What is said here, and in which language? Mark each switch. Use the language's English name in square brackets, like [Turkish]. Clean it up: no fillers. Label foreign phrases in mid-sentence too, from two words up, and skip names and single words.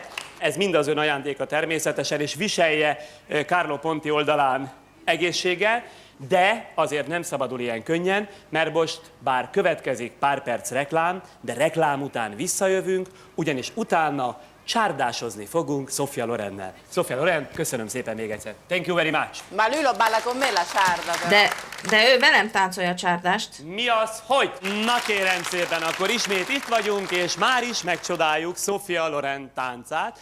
[Hungarian] Ez mind az ön ajándéka természetesen, és viselje Carlo Ponti oldalán egészséggel, de azért nem szabadul ilyen könnyen, mert most bár következik pár perc reklám, de reklám után visszajövünk, ugyanis utána csárdásozni fogunk Sofia Lorennel. Sofia Loren, köszönöm szépen még egyszer. [English] Thank you very much. [Italian] Ma lui lo balla con me la ciarda. [Hungarian] De ő velem táncolja a csárdást. Mi az, hogy? Na kérem szépen, akkor ismét itt vagyunk, és már is megcsodáljuk Sofia Loren táncát.